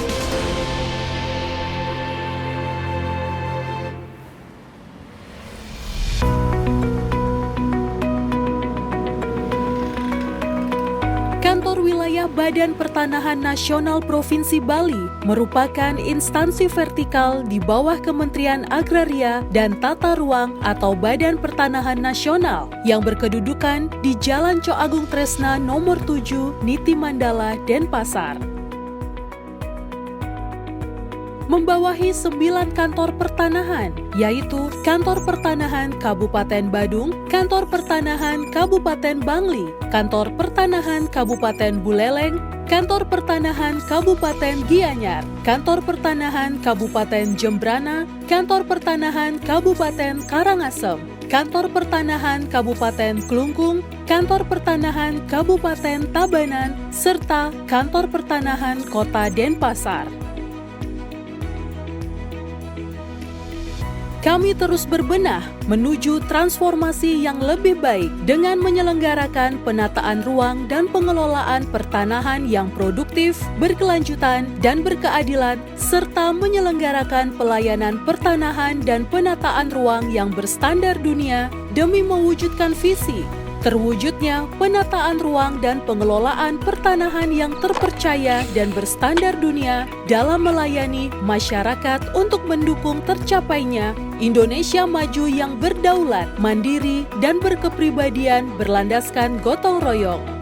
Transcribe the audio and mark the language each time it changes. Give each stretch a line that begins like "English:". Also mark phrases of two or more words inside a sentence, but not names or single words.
Indonesian: Kantor Wilayah Badan Pertanahan Nasional Provinsi Bali merupakan instansi vertikal di bawah Kementerian Agraria dan Tata Ruang atau Badan Pertanahan Nasional yang berkedudukan di Jalan Cok Agung Tresna nomor 7, Niti Mandala, Denpasar. Membawahi 9 kantor pertanahan, yaitu Kantor Pertanahan Kabupaten Badung, Kantor Pertanahan Kabupaten Bangli, Kantor Pertanahan Kabupaten Buleleng, Kantor Pertanahan Kabupaten Gianyar, Kantor Pertanahan Kabupaten Jembrana, Kantor Pertanahan Kabupaten Karangasem, Kantor Pertanahan Kabupaten Klungkung, Kantor Pertanahan Kabupaten Tabanan, serta Kantor Pertanahan Kota Denpasar. Kami terus berbenah menuju transformasi yang lebih baik dengan menyelenggarakan penataan ruang dan pengelolaan pertanahan yang produktif, berkelanjutan, dan berkeadilan, serta menyelenggarakan pelayanan pertanahan dan penataan ruang yang berstandar dunia demi mewujudkan visi terwujudnya penataan ruang dan pengelolaan pertanahan yang terpercaya dan berstandar dunia dalam melayani masyarakat untuk mendukung tercapainya Indonesia maju yang berdaulat, mandiri, dan berkepribadian berlandaskan gotong royong.